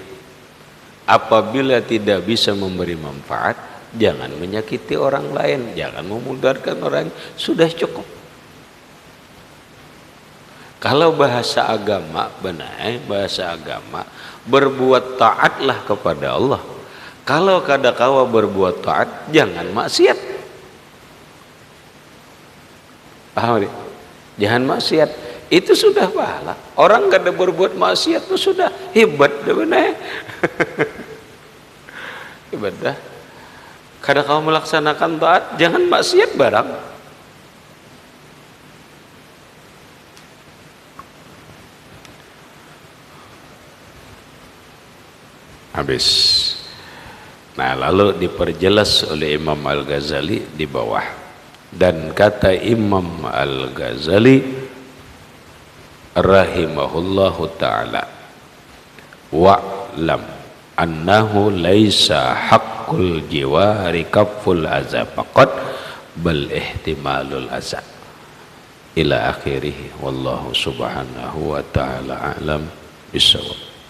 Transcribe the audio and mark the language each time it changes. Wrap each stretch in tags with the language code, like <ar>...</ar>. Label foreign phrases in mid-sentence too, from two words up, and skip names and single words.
<id>Apabila tidak bisa memberi manfaat, jangan menyakiti orang lain, jangan memudarkan orang, sudah cukup. Kalau bahasa agama, benar, bahasa agama, berbuat taatlah kepada Allah.</id> <bjn>Kalau kadakawa berbuat taat, jangan maksiat.</bjn> <id>Paham? Jangan maksiat. Itu sudah pahala. Orang kada berbuat maksiat itu sudah hebat, benar. Hebat dah.</id> <bjn>Kadakawa melaksanakan taat, jangan maksiat barang.</bjn> <id>Habis. Nah, lalu diperjelas oleh Imam Al-Ghazali di bawah. Dan kata Imam Al-Ghazali</id> <ar>رحمه الله تعالى، واعلم أنه ليس حق الجوار كف الأذى فقط بل احتمال الأذى إلى آخره، والله سبحانه وتعالى أعلم بالصواب.</ar>